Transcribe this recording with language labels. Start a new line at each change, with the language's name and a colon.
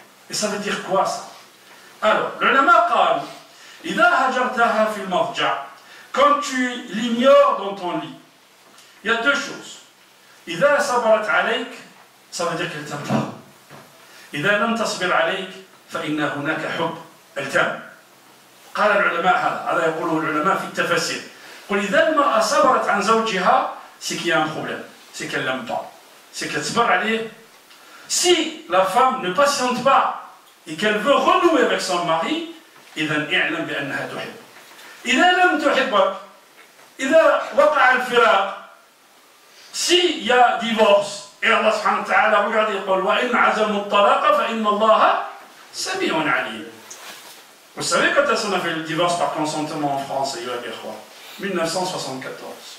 French: Et ça veut dire quoi ça? Alors, le
Arabic: lama qal, idha hajartaha fil madja,
French: quand tu l'ignores dans ton lit, il y a 2 choses.
Arabic: Idha sabarat alayk,
French: ça veut dire qu'elle t'aime pas.
Arabic: Idha lam tasbir alayk, fa inna hunaka hub,
French: elle t'aime.
Arabic: قال العلماء هذا يقوله العلماء في التفسير. قل إذا المرأة صبرت عن زوجها,
French: c'est qu'il y a un problème, c'est qu'elle l'aime pas, c'est qu'elle
Arabic: صبر عليه.
French: Si la femme ne patiente pas et qu'elle veut renouer avec son mari,
Arabic: إذا اعلم بأنها تحب. إذا لم تحبك, إذا وقع الفراق,
French: s'il y a divorce,
Arabic: et Allah subhanahu wa ta'ala,
French: regardez,
Arabic: يقول وإن عزموا الطلاق فإن الله سميع عليم.
French: Vous savez quand est-ce qu'on a fait le divorce par consentement en France, 1974.